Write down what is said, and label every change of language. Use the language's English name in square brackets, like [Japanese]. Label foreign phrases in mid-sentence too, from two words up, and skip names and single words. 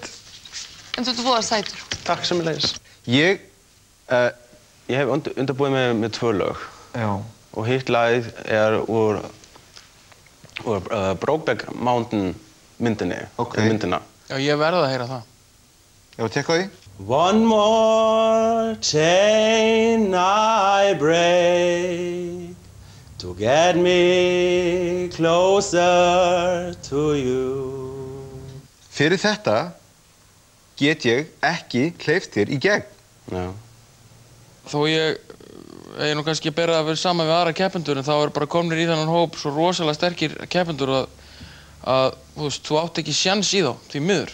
[Icelandic] En þú voða sætur. Takk sömuleiðis. Ég hef undirbúið mig með 2 lög. Já. Og hitt lagið úr Brokeback Mountain myndinni. Ok. Myndina. Já, ég verð að heyra það. Já, tekka því. [English] One more chain I break to get me closer to you. [Icelandic] Fyrir þetta get ég ekki hleypt þér í gegn. Já. Þó ég nú kannski bera að vera saman við aðra keppendur, en þá bara komnir í þennan hóp svo rosalega sterkir keppendur að þú veist, þú átt ekki sjans í þá, því miður.